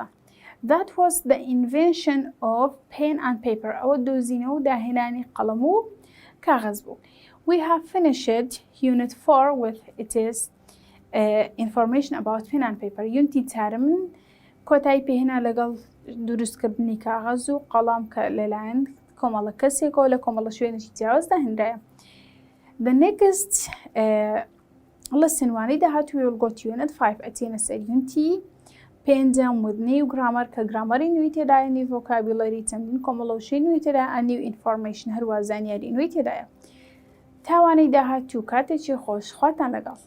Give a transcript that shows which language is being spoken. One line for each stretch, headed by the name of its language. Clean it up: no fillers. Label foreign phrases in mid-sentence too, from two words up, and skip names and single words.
English: That was the invention of pen and paper.
Central Kurdish: ئەوە دۆزینەوە و داهێنانی قەڵەم و کاغەز بوو.
English: We have finished unit 4 with its information about pen and paper.
Central Kurdish: Unity چارەمن کۆتایی پێهێنا لەگەڵ دروستکردنی کاغەز و قەڵام کە لەلایەن کۆمەڵە کەسێکەوە لە کۆمەڵە شوێنێکی جیاوازدا هێنرایە.
English: The next lesson
Central Kurdish: وانەی داهاتوو
English: we will go to unit 5
Central Kurdish: ئەچێنە سەر unity 5 وردنەی و گرامەر کە گرامەری نوێی تێدایە، نوێی ڤۆکابیڵەری، چەندین کۆمەڵە وشەی نوێی تێدایە،
English: and new information
Central Kurdish: هەروە زانیاری نوێی تێدایە. تاوانەی داهاتوو کاتێکی خۆش، خواتان لەگەڵ.